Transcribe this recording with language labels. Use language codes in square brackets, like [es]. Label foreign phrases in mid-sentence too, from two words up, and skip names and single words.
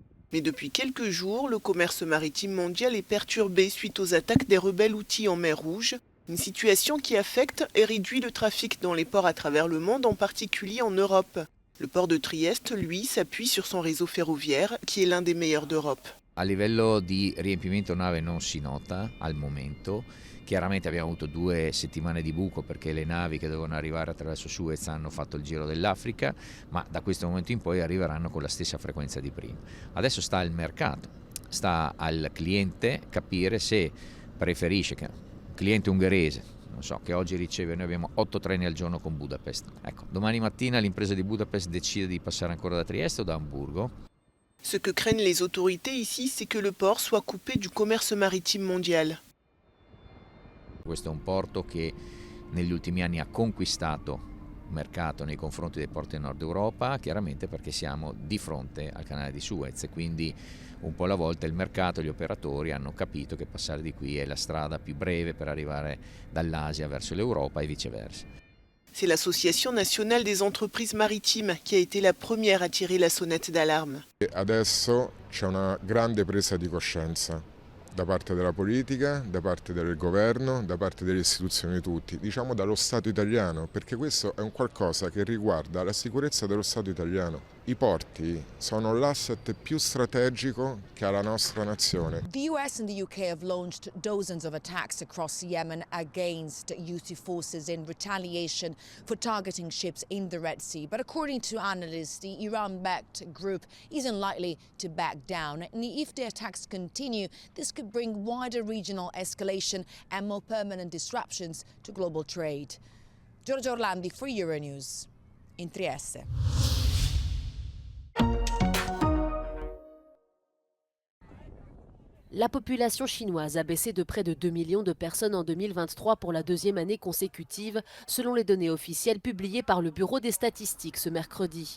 [fr] Mais depuis quelques jours, le commerce maritime mondial est perturbé suite aux attaques des rebelles houthis en mer Rouge. Une situation qui affecte et réduit le trafic dans les ports à travers le monde, en particulier en Europe. Le port de Trieste, lui, s'appuie sur son réseau ferroviaire, qui est l'un des meilleurs d'Europe. [it] A livello di riempimento nave non si nota al momento, chiaramente abbiamo avuto 2 settimane di buco perché le navi che dovevano arrivare attraverso Suez hanno fatto il giro dell'Africa, ma da questo momento in poi arriveranno con la stessa frequenza di prima. Adesso sta al mercato, sta al cliente capire se preferisce, che un cliente ungherese, non so, che oggi riceve, noi abbiamo 8 treni al giorno con Budapest. Ecco, domani mattina l'impresa di Budapest decide di passare ancora da Trieste o da Amburgo. [fr] Ce que craignent les autorités ici, c'est que le port soit coupé du commerce maritime mondial. [it] Questo è un porto che negli ultimi anni ha conquistato mercato nei confronti dei porti del Nord Europa, chiaramente perché siamo di fronte al canale di Suez e quindi un po' alla volta il mercato e gli operatori hanno capito che passare di qui è la strada più breve per arrivare dall'Asia verso l'Europa e viceversa. [fr] C'est l'Association nationale des entreprises maritimes qui a été la première à tirer la sonnette d'alarme. [it] Adesso c'è una grande presa di coscienza da parte della politica, da parte del governo, da parte delle istituzioni di tutti, diciamo dallo Stato italiano, perché questo è un qualcosa che riguarda la sicurezza dello Stato italiano. I porti sono l'asset più strategico che ha la nostra nazione. [en] The US and the UK have launched dozens of attacks across Yemen against Houthi forces in retaliation for targeting ships in the Red Sea. But according to analysts, the Iran-backed group isn't likely to back down. And if the attacks continue, this could bring wider regional escalation and more permanent disruptions to global trade. Giorgio Orlandi for Euronews in Trieste. [fr] La population chinoise a baissé de près de 2 millions de personnes en 2023 pour la 2e année consécutive, selon les données officielles publiées par le Bureau des statistiques ce mercredi.